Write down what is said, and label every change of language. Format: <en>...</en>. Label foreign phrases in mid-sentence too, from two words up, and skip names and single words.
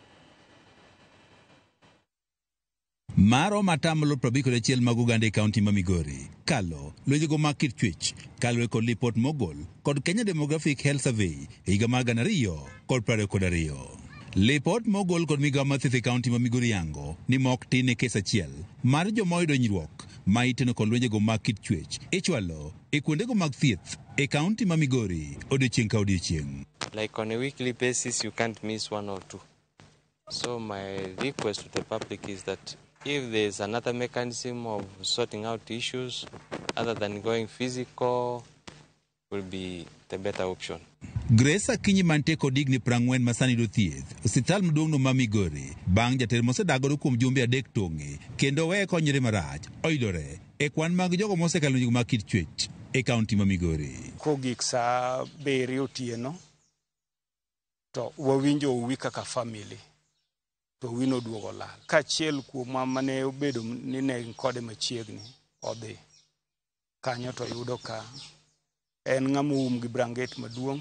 <luo>Maro matamlo 51 mag Uganda e kaunti ma Migori kalo lwenjego mag kit chwech kalore kod lipot mogol kod Kenya Demographic Health Survey e higa mar 2022. Lipot mogol kod migawo mathieth e kaunti ma Migori yango ni mok tin e kes achiel mar joma oyudo hinyruok ma iteno kod lwenjego mag kit chwech ichwalo e kuondego mag thieth e kaunti ma Migori odiechieng' ka odiechieng'.</luo> <en>Like on a weekly basis, you can't miss 1 or 2. So my request to the public is that if there's another mechanism of sorting out issues other than going physical, will be the better option.</en> <luo>Grace Akinyi mante kod higni 40 masani do thieth osiptal maduong'no ma Migori bang' jater mosedagore kuom jumbe 3 tong'e kendo weye konyre marach oyudore e kwan mag jogo mosekalo lwenjego mag kit chwech e kaunti ma Migori. Kogik sa beri otieno to wawinjo uwi kaka family to wino duogo lal kachiel kuom mane obedo ni ne kode machiegni odhi kanyo to yudo ka en ng'ama gi branget maduong'.</luo>